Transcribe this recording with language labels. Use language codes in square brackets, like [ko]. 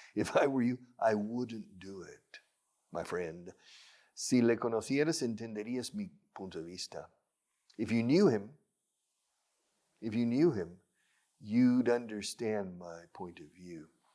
[en] If I were you, I wouldn't do it, my friend. [es] Si le conocieras, entenderías mi punto de vista. [en] If you knew him, you'd understand my point of view.